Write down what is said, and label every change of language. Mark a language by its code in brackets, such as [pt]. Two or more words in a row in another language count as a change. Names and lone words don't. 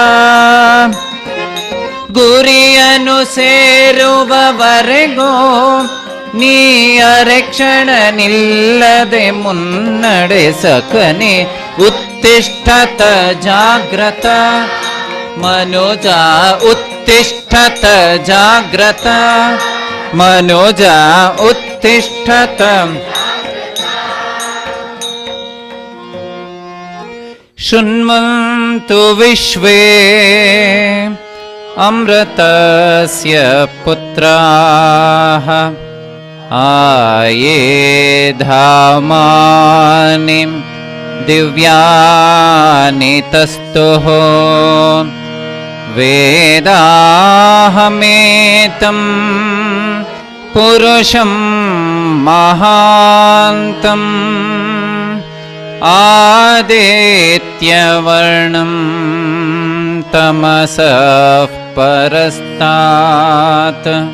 [kn] ಗುರಿಯನ್ನು ಸೇರುವವರೆಗೂ ನೀ ಅರೆಕ್ಷಣ ನಿಲ್ಲದೆ ಮುನ್ನಡೆಸಕನೆ. [sa] उत्तिष्ठत जाग्रत [kn] ಮನುಜ, [sa] उत्तिष्ठत जाग्रत [kn] ಮನುಜ, ಉತ್ತಿಷ್ಠತ. [sa] शृण्वन्तु विश्वे अमृतस्य पुत्राः आ ये धामानि दिव्यानि तस्थुः. वेदाहमेतं पुरुषं महान्तम् आदित्यवर्णं तमसः परस्तात्.